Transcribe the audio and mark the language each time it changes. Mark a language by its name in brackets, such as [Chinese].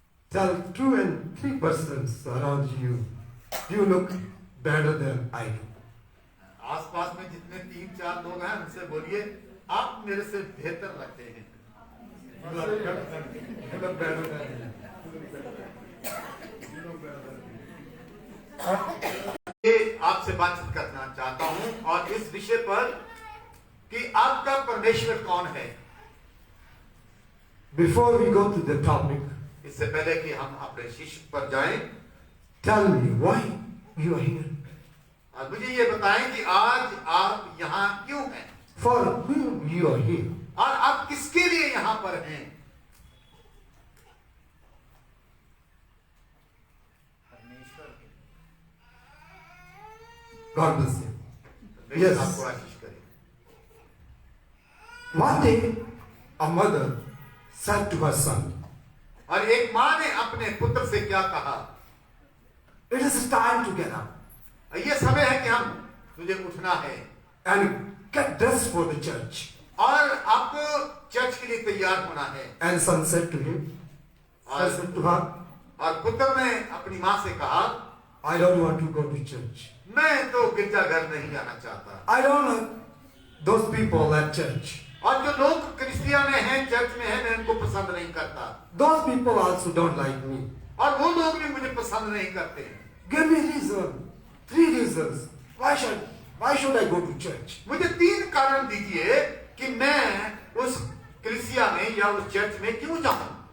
[English] tell 2 and 3 persons around you, you look better than I do. [Hindi] आसपास में जितने 3-4 लोग हैं उनसे बोलिए, आप मेरे से बेहतर लगते हैं. [English] You look better than me. [Hindi] ये आपसे बातचीत करना चाहता हूँ और इस विषय पर कि आपका परमेश्वर कौन है. [English] Before we go to the topic, [Hindi] इससे पहले कि हम अपने शिष्य पर जाएं, [English] tell me why you are here. [Hindi] और मुझे ये बताएं कि आज आप यहाँ क्यों हैं [English] For whom you are here. [Hindi] और आप किसके लिए यहाँ पर हैं. [English] God bless you. [Hindi] परमेश्वर [English] Yes. [Hindi] आपको आशीष करे. [English] One day, a mother said to her son, [Hindi] और एक माँ ने अपने पुत्र से क्या कहा, [English] it is time to get up [Hindi] ये समय है कि हम तुझे उठना है [English] and get dressed for the church. [Hindi] और आपको चर्च के लिए तैयार होना है। [English] And son said to him, son said to her, [Hindi] और पुत्र ने अपनी माँ से कहा, [English] I don't want to go to church. [Hindi] मैं तो गिरजाघर नहीं जाना चाहता। [English] I don't like those people at church. [Hindi] और जो लोग क्रिस्टियन में हैं, चर्च में हैं, मैं उनको पसंद नहीं करता। [English] Those people also don't like me. [Hindi] और वो लोग भी मुझे पसंद नहीं करते हैं। [English] Give me reason. 3 reasons. Why should I go to church? [Hindi] मुझे 3 कारण दीजिए कि मैं उस क्रिसिया में या उस चर्च में क्यों जाऊं।